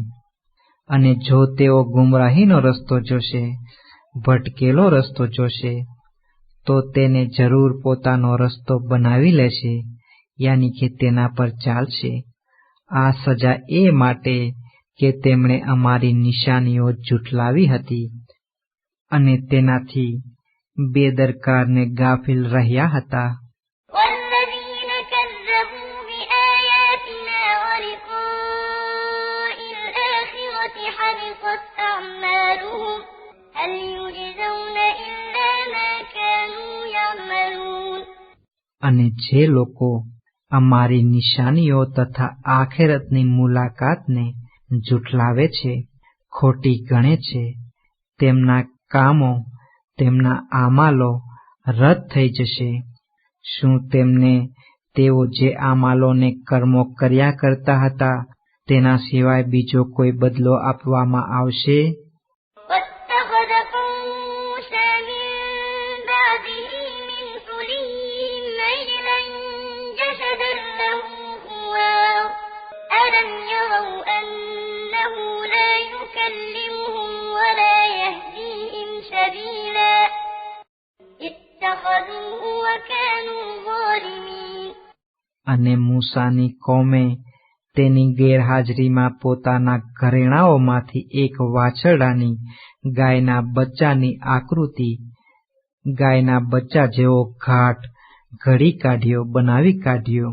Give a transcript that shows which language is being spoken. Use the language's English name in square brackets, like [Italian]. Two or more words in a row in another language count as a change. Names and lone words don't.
[Gujarati] અને જો તેઓ ગુમરાહીનો રસ્તો જોશે, ભટકેલો રસ્તો જોશે, તો તેને જરૂર પોતાનો રસ્તો બનાવી લેશે, યાની કે તેના પર ચાલશે. આ સજા એ માટે કે તેમણે અમારી નિશાનીઓ જુઠલાવી હતી અને તેનાથી બેદરકાર ને ગાફિલ રહ્યા હતા. [Arabic] والذين كذبوا بآياتنا ولقاء الآخرة حبطت أعمالهم هل يجزون إلا ما كانوا يعملون. [Gujarati] અને જે લોકો અમારી નિશાનીઓ તથા આખેરતની મુલાકાતને જુઠલાવે છે, ખોટી ગણે છે, તેમના કામો, તેમના આમાલો રદ થઈ જશે. શું તેમને તેઓ જે આમાલોને કર્મો કર્યા કરતા હતા તેના સિવાય બીજો કોઈ બદલો આપવામાં આવશે? [Arabic] واتخذ قوم موسى من بعده من حليهم عجلا جسدا له خوار ألم يروا أنه لا يكلمهم ولا يهديهم سبيلا اتخذوه وكانوا ظالمين. [Gujarati] અને મૂસાની કોમે તેની ગેરહાજરીમાં પોતાના ઘરેણાઓમાંથી એક વાછરડાની ગાયના બચ્ચાની આકૃતિ, ગાયના બચ્ચા જેવો ઘાટ ઘડી કાઢ્યો, બનાવી કાઢ્યો.